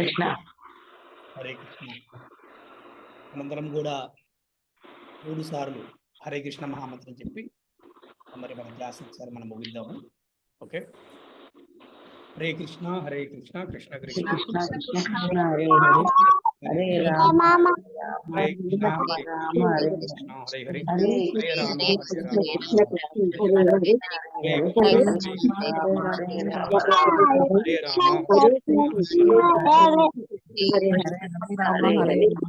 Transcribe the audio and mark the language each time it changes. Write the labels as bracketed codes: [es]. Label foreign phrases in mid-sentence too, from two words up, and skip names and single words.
[te] కృష్ణ. హరే కృష్ణ. మనందరం కూడా 3 సార్లు హరే కృష్ణ మహామంత్రం చెప్పి మరి మన క్లాస్ ఒకసారి మనం ముగిద్దాము. ఓకే, హరే కృష్ణ హరే కృష్ణ కృష్ణ కృష్ణ కృష్ణ కృష్ణ హరే హరే, హరే రామ హరే కృష్ణ హరే రామ హరే కృష్ణ హరే హరే, హరే హరే రామ హరే హరే రామ కృష్ణ కృష్ణ హరే హరే, హరే హరే కృష్ణ హరే హరే కృష్ణ రామ హరే రామ హరే రామ హరే కృష్ణ హరే హరే రామ హరే రామ